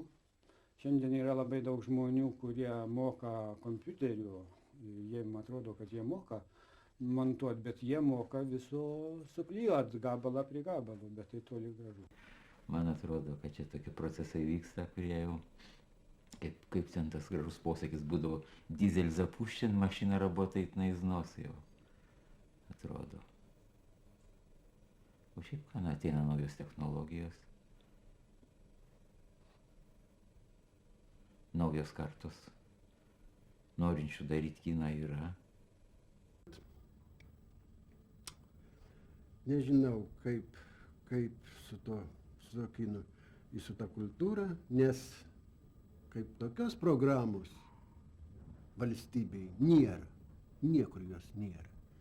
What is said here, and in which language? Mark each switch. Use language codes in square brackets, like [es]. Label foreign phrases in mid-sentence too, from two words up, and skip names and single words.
[lt] Šiandien yra labai daug žmonių, kurie moka kompiuteriu, jiem atrodo, kad jie moka montuoti, bet jie moka viso suklijuoti gabalą prie gabalo, bet tai toli gražu. Man atrodo, kad čia tokie procesai vyksta, kurie jau, kaip ten tas gražus posakis būdavo, [ru] дизель запущен, машина работает на износ [lt] jau, atrodo. O šiaip, ką ateina naujos technologijos, naujos kartos, norinčių daryti kiną yra. Nežinau, kaip su to kinu ir su ta kultūra, nes kaip tokios programos valstybei nėra, niekur jos nėra.